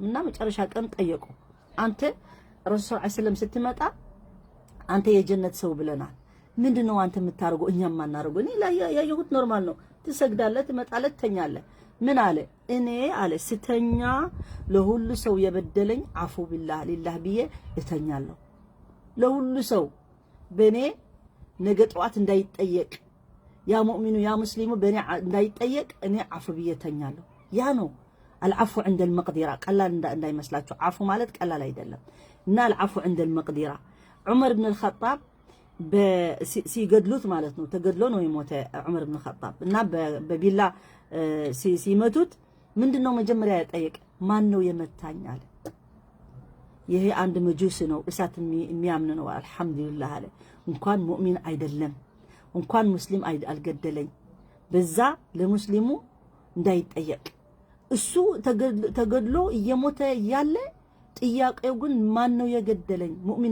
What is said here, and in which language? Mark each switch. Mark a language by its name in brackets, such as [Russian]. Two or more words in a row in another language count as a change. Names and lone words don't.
[Amharic] እና መጨረሻ ቀን ጠየቁ አንተ ረሱል ሰለም ስትመጣ አንተ የጀነት ሰው ብለናል ምንድነው አንተ የምታርገው እኛም ማናረገው እኔ ያየሁት ኖርማል ነው ትሰግዳለህ ትመጣለህ ትተኛለህ ምን አለ እኔ አለ ስተኛ ለሁሉ ሰው የበደለኝ አፉ ቢላህ ሊላህ ብዬ እተኛለሁ ለሁሉ ሰው በኔ ነገ ጧት እንዳይጠየቅ [Arabic] يا مؤمن يا مسلم بني [Amharic] እንዳይጠየቅ እኔ አፉ ብየተኛለሁ ያ ነው [Arabic] العفو عند المقدرة [Amharic] ቀላል እንዳይመስላችሁ አፉ ማለት ቀላል አይደለም እና [Arabic] العفو عند المقدرة [Amharic] عمر بن الخطاب ሲገድሉት ማለት ነው ተገድሎ ነው የሞተ عمر بن الخطاب እና በቢላ ሲመቱት ምንድነው መጀመሪያ ያጠየቅ ማን ነው የመታኝ አለ ይሄ አንድ መጁስ ነው እሳት የሚያምን ነው አልহামዱሊላህ አለ እንኳን ሙእሚን አይደለም እንኳን ሙስሊም አልገደለኝ በዛ ለሙስሊሙ እንዳይጠየቅ እሱ ተገድሎ እየሞተ ያለ ጥያቄው ግን ማን ነው የገደለኝ ሙእሚን